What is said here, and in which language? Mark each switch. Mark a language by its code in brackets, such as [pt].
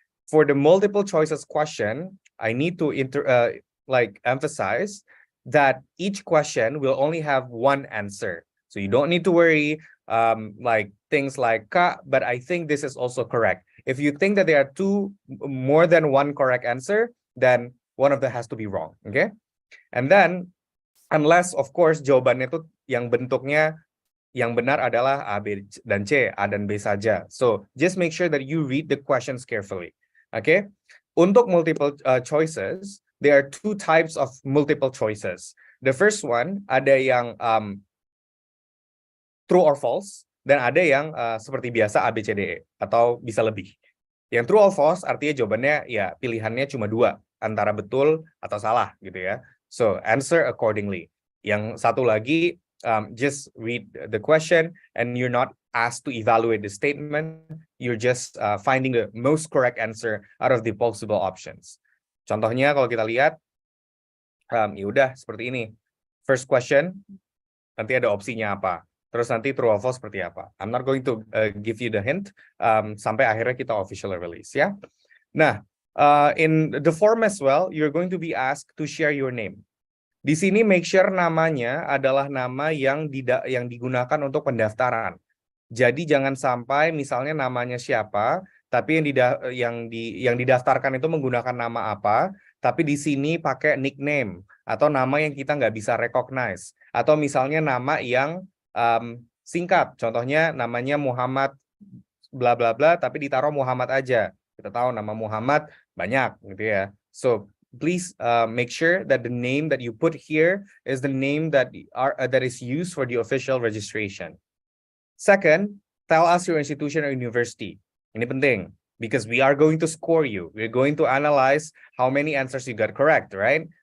[en] For the multiple choices question, I need to emphasize that each question will only have one answer. So you don't need to worry like things like, but I think this is also correct. If you think that there are more than one correct answer, then one of them has to be wrong, okay? And then, unless of course [id] jawabannya itu yang bentuknya yang benar adalah A, B, dan C, A dan B saja. [en] So just make sure that you read the questions carefully, okay? [id] Untuk [en] multiple choices, there are 2 types of multiple choices. The first one, [id] ada yang true or false, dan ada yang seperti biasa A, B, C, D, E, atau bisa lebih. Yang true or false artinya jawabannya ya pilihannya cuma 2, antara betul atau salah gitu ya. [en] So answer accordingly. [id] Yang satu lagi, [en] just read the question and you're not asked to evaluate the statement. You're just finding the most correct answer out of the possible options. [id] Contohnya kalau kita lihat, ya udah seperti ini. [en] First question, [id] nanti ada opsinya apa. Terus nanti true or false seperti apa. [en] I'm not going to give you the hint [id] sampai akhirnya kita officially release ya. [en] Nah, in the form as well, you're going to be asked to share your name. [id] Di sini [en] make sure [id] namanya adalah nama yang digunakan untuk pendaftaran. Jadi jangan sampai misalnya namanya siapa, tapi yang didaftarkan itu menggunakan nama apa, tapi di sini pakai nickname atau nama yang kita nggak bisa recognize, atau misalnya nama yang singkat. Contohnya namanya Muhammad bla bla bla, tapi ditaruh Muhammad aja. Kita tahu nama Muhammad banyak gitu ya. [en] So please make sure that the name that you put here is the name that is used for the official registration. Second, tell us your institution or university. [id] Ini penting [en] because we are going to score you. We're going to analyze how many answers you got correct, right?